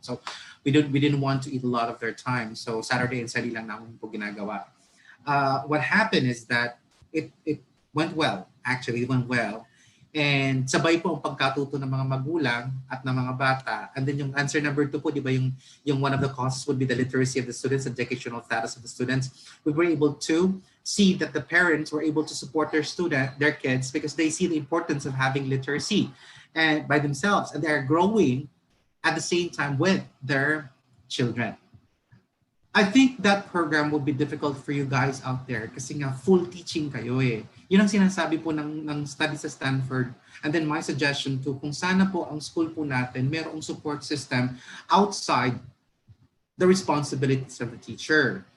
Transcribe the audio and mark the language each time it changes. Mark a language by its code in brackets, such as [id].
[en] So we didn't want to eat a lot of their time. So Saturday and Sunday [tl] lang namin po ginagawa. [en] What happened is that it went well. Actually, it went well. [tl] And sabay po ang pagkatuto ng mga magulang at ng mga bata. [en] And then yung answer number 2 po, [tl] di ba, [en] yung one of the causes would be the literacy of the students, and educational status of the students. We were able to see that the parents were able to support their kids, because they see the importance of having literacy and by themselves, and they're growing at the same time with their children. I think that program would be difficult for you guys out there [tl] kasi nga full teaching kayo eh. Yun ang sinasabi po ng study sa Stanford. [en] And then my suggestion to, [tl] kung sana po ang school po natin mayroong [en] support system outside the responsibilities of the teacher.